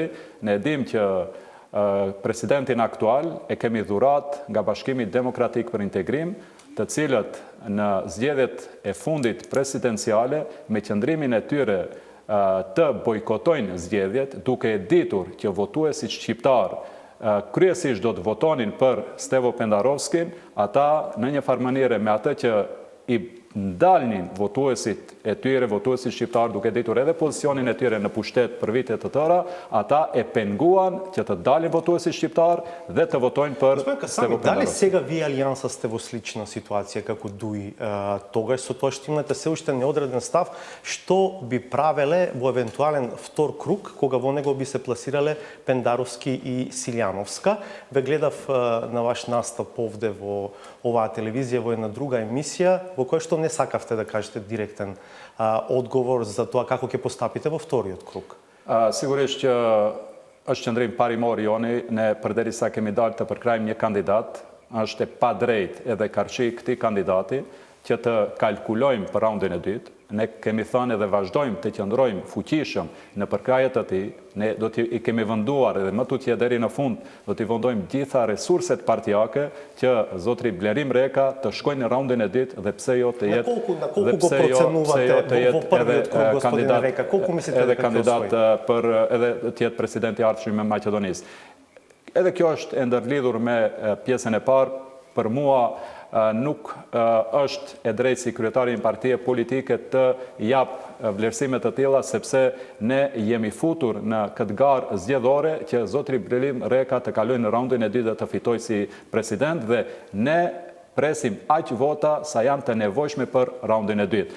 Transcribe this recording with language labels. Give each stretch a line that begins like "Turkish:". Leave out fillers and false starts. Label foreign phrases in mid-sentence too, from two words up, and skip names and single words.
Albanian: Ne dim që presidentin aktual e kemi dhurat nga Bashkimi Demokratik për Integrim, të cilët në zgjedhjet e fundit presidenciale me qëndrimin e tyre të bojkotojnë zgjedhjet, duke e ditur që votuesit shqiptar kryesisht do të votonin për Stevo Pendarovskin, ata në një farë mënyrë me atë që i ndalnin votuesit e tyre, votuesit shqiptar, duke ditur edhe pozicionin e tyre në pushtet për vite të tëra, ata e penguan që të dalin votuesit shqiptar dhe të votojnë për Stevo
Macedonian: Дали
Albanian: Pendarovski.
Macedonian: сега вие Алијанса сте во слична ситуација како ДУИ тогаш со тоа што имате се уште неодреден став, што би правеле во евентуален втор круг кога во него би се пласирале Пендаровски и Силјановска? Ве гледав на ваш настап овде во оваа телевизија во една друга емисија во која што не сакавте да кажете директен одговор за тоа како ќе постапите во вториот круг.
Albanian: Sigurisht që është qëndrim parimor joni, ne përderisa kemi dalë të përkrajmë një kandidat, është e pa drejt edhe karshi këtij kandidati që të kalkulojmë për raundin e dytë. Ne kemi thënë edhe vazhdojmë të qëndrojmë fuqishëm në përkrajet të tij. Ne do t'i kemi venduar edhe më tutje deri në fund, do t'i vendojmë gjitha resurset partijake që zotri Blerim Reka të shkojnë në raundin e dytë dhe pse jo të jetë
Macedonian: На колико го проценувате во првиот круг, господине Река? Колико мислите
Albanian: edhe
Macedonian: да ка kandidat osvoji?
Albanian: për edhe të jetë presidenti i ardhshëm i Maqedonisë. Edhe kjo është e ndërlidhur me pjesën e parë. Për mua nuk është e drejtë si kryetari i partie politike të jap vlerësime të tilla, sepse ne jemi futur në këtë garë zgjedhore që zotri Blerim Reka të kalojë në raundin e dytë dhe të fitojë si president, dhe ne presim aq vota sa janë të nevojshme për raundin e dytë.